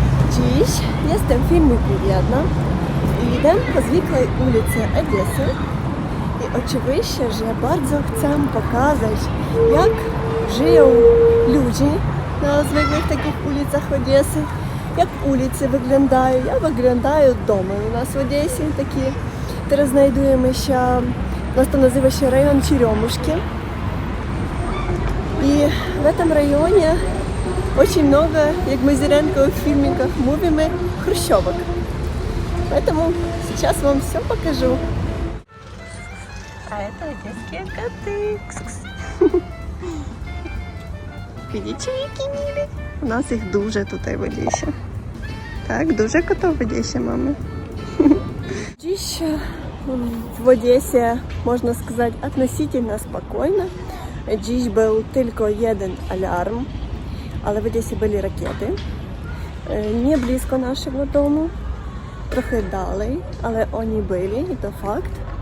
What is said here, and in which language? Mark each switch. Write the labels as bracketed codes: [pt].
[pl] Dziś jestem w filmiku jedna i idę po zwykłej ulicy Odessy i oczywiście, że bardzo chcę pokazać, jak żyją ludzie na zwykłych takich ulicach Odessy, jak ulice wyglądają, jak wyglądają domy u nas w Odessie. Teraz znajdujemy się, nas to nazywa się rejon Черемушки. [ru] И в этом районе очень много, как мы с Иренкой в фильмиках [pl] mówimy, [ru] хрущевок. Поэтому сейчас вам все покажу. А это одесские коты. Видите, [uk] які милі? У нас їх дуже тут в Одесі. Так, дуже котов в Одесі, мами. [pl] Dziś w Odessie, można [ru] сказать, относительно [pl] spokojnie. Dziś był tylko jeden alarm, ale w Odessie byli rakiety. Nie blisko naszego domu, trochę dalej, ale oni byli i to fakt.